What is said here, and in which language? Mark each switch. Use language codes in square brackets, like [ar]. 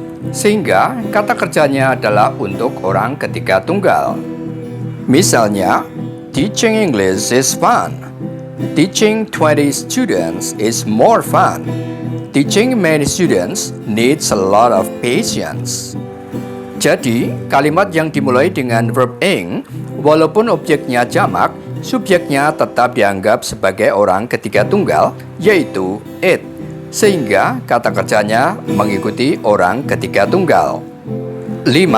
[id] Sehingga kata kerjanya adalah untuk orang ketiga tunggal. Misalnya, [en] teaching English is fun. Teaching 20 students is more fun. Teaching many students needs a lot of patience. [id] Jadi, kalimat yang dimulai dengan verb ing, walaupun objeknya jamak, subjeknya tetap dianggap sebagai orang ketiga tunggal, yaitu it. Sehingga kata kerjanya mengikuti orang ketiga tunggal. 5.